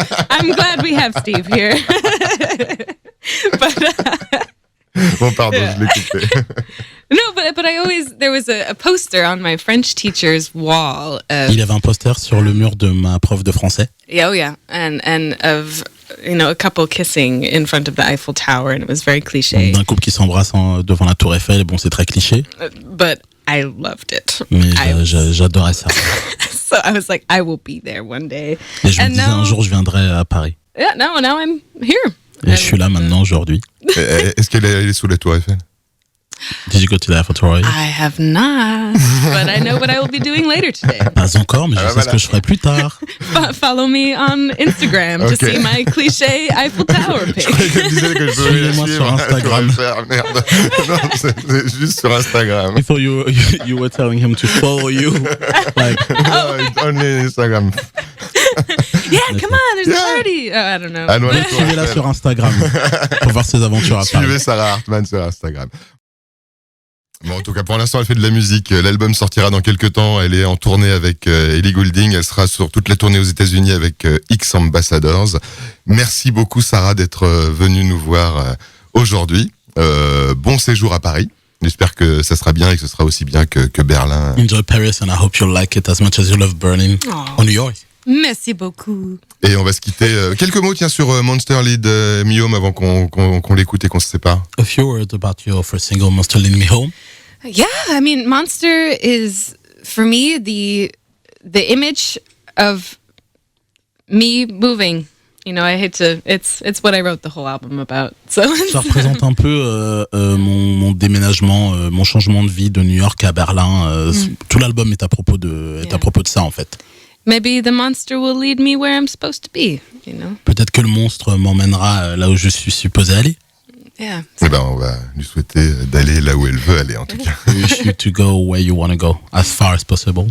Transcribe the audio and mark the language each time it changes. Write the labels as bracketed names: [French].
[English] I'm glad we have Steve here. [French] Bon, pardon, je l'ai coupé. [English] No, but I always, there was a poster on my French teacher's wall. [French] Il avait un poster sur le mur de ma prof de français. [English] Oh yeah, and of a couple kissing in front of the Eiffel Tower, and it was very cliché. [French] D'un couple qui s'embrasse devant la Tour Eiffel, bon, c'est très cliché. [English] But I loved it. [French] Mais j'adorais ça. [English] So I was like, I will be there one day. [French] Et je me disais, un jour, je viendrai à Paris. [English] now I'm here. [French] Et je suis là maintenant aujourd'hui. Est-ce qu'elle est sous la tour Eiffel? [English] Did you go to the Eiffel Tower? I have not, but I know what I will be doing later today. [French] Pas encore, mais je sais ce que je ferai plus tard. [English] Follow me on Instagram to see my cliché Eiffel Tower pic. [French] Je croyais qu'elle disait que je pouvais Suivez-moi sur Instagram. Merde. Non, c'est juste sur Instagram. [English] I thought you were telling him to follow you. Like, Only Instagram. Yeah, come on, there's a party. I don't know. [French] suivez-la sur Instagram pour voir ses aventures à Paris. Suivez Sara Hartman sur Instagram. Bon, en tout cas, pour l'instant, elle fait de la musique. L'album sortira dans quelques temps. Elle est en tournée avec Ellie Goulding. Elle sera sur toute la tournée aux États-Unis avec X Ambassadors. Merci beaucoup, Sara, d'être venue nous voir aujourd'hui. Bon séjour à Paris. J'espère que ça sera bien et que ce sera aussi bien que Berlin. [English] Enjoy Paris and I hope you'll like it as much as you love Berlin or New York. [French] Merci beaucoup. Et on va se quitter. Quelques mots, tiens, sur Monster Lead Me Home avant qu'on l'écoute et qu'on se sépare. [English] A few words about your first single, Monster Lead Me Home. Yeah, I mean, Monster is, for me, the image of me moving. You know, I hate to. It's what I wrote the whole album about. So [French] Ça représente un peu mon déménagement, mon changement de vie de New York à Berlin. Tout l'album est à propos de ça en fait. [English] maybe the monster will lead me where I'm supposed to be. You know. [French] Peut-être que le monstre m'emmènera là où je suis supposé aller. [English] Yeah. [French] Eh ben, on va lui souhaiter d'aller là où elle veut aller, en tout cas. [English] We wish you to go where you want to go, as far as possible.